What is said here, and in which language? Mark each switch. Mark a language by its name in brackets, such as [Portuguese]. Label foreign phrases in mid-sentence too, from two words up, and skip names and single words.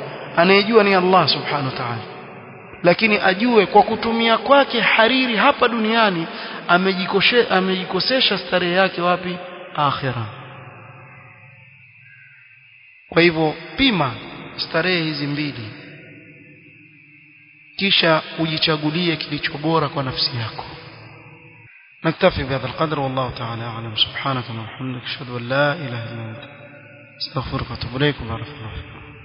[Swahili] Anayejua ni Allah [Arabic] سبحانه وتعالى. [Swahili] Lakini ajue kwa kutumia kwake hariri hapa duniani amejikosesha starehe yake wapi? Akhira. Kwa hivyo pima starehe hizi mbili, kisha ujichagulie kilicho bora kwa nafsi yako. [Arabic] نكتفي بهذا القدر والله تعالى أعلم. سبحانك اللهم وبحمدك أشهد أن لا إله إلا أنت أستغفرك وأتوب إليك. بارك الله فيك.